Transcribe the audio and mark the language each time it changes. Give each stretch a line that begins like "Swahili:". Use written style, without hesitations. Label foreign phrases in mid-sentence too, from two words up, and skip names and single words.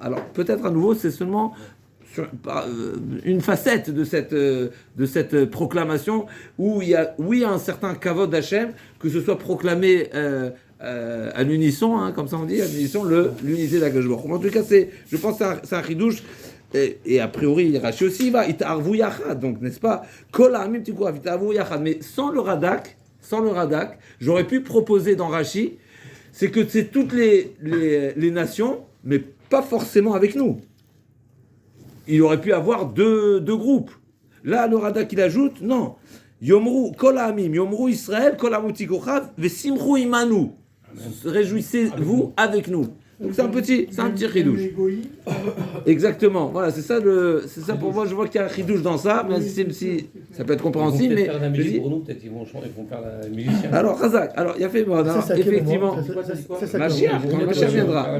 French: Alors, peut-être à nouveau, c'est seulement une facette de cette proclamation où il y a un certain kavod d'Hachem, que ce soit proclamé à l'unisson, comme ça on dit, à l'unisson, l'unité d'
Hebrew: הקדוש ברוך הוא.
French: En tout cas, je pense que c'est un chidouche. Et a priori, Rashi aussi va,
Hebrew: יתערבו יחד,
French: donc n'est-ce pas,
Hebrew: כל העמים תקרבו יתערבו יחד.
French: Mais sans le radak, j'aurais pu proposer dans Rashi, c'est que c'est toutes les nations, mais pas forcément avec nous. Il aurait pu avoir deux groupes. Là, le radak il ajoute, non,
Hebrew: יאמרו כל העמים יאמרו ישראל כל העמים תקרבו ושמחו עמנו.
French: Réjouissez-vous avec nous. Donc c'est un petit chidouche. Exactement. Voilà, c'est ça pour moi. Je vois qu'il y a un chidouche dans ça, mais si ça peut être compréhensible, mais faire la musique pour nous, peut-être ils vont faire la musicienne. Alors Razak, il y a fait effectivement. Mashiach, quand Mashiach viendra.